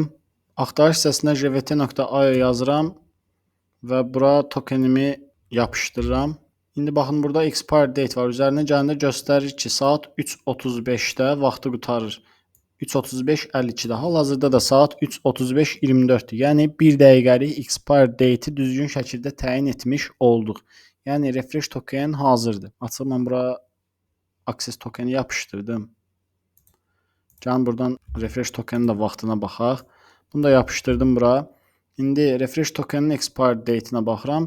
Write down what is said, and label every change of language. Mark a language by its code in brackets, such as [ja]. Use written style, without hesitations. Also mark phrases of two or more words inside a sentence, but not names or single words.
[az] Axtarış hissəsinə jvt.io yazıram və bura tokenimi yapışdırıram. İndi baxın burada [en] expire date [az] var. Üzərinə gələndə göstərir ki, saat 3:35-də vaxtı qurtarır. 3:35:52-də. Hal-hazırda da saat 3:35:24-dür. Yəni 1 dəqiqəlik [en] expire date-i [az] düzgün şəkildə təyin etmiş olduq. Yəni [en] refresh token [az] hazırdır. Açıq mən bura [en] access tokeni [az] yapışdırdım. Gəlin buradan [en] refresh tokenin [az] də vaxtına baxaq. Bunu da yapışdırdım bura. İndi [en] refresh tokenin expire date-inə [az] baxıram.